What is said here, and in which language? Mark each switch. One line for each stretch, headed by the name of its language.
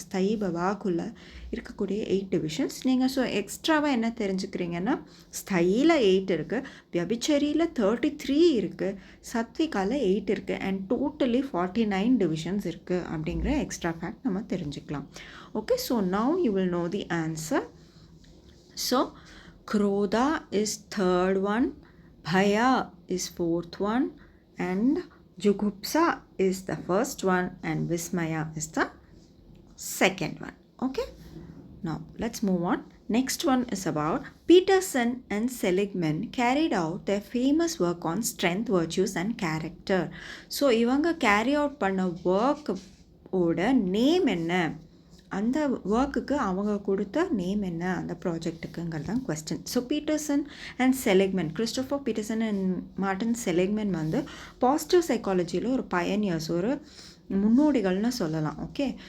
Tamil: ஸ்தயி பவாக்குள்ளே இருக்கக்கூடிய 8 டிவிஷன்ஸ். நீங்கள் ஸோ எக்ஸ்ட்ராவாக என்ன தெரிஞ்சுக்கிறீங்கன்னா, ஸ்தயியில் 8 இருக்குது, வியபிச்சரியில் 33 இருக்குது, சத்விகாவில் 8 இருக்குது, அண்ட் டோட்டலி 49 டிவிஷன்ஸ் இருக்குது அப்படிங்கிற எக்ஸ்ட்ரா ஃபேக்ட் நம்ம தெரிஞ்சுக்கலாம்.
English: Okay. So now you will know the answer. So Krodha is 3rd one, Bhaya is 4th one, and Jugupsa is the 1st one, and Vismaya is the 2nd one. Okay. Now let's move on. Next one is about Peterson and Seligman carried out their famous work on strength, virtues and character.
Tamil: So இவங்க carry out பண்ண work ஓட name என்ன, அந்த ஒர்க்குக்கு அவங்க கொடுத்த name என்ன, அந்த ப்ராஜெக்ட்டுக்குங்கிறது தான் question. So Peterson and Seligman, Christopher Peterson and Martin Seligman வந்து பாசிட்டிவ் சைக்காலஜியில் ஒரு பயனியர்ஸ், ஒரு முன்னோடிகள்னு சொல்லலாம். ஓகே.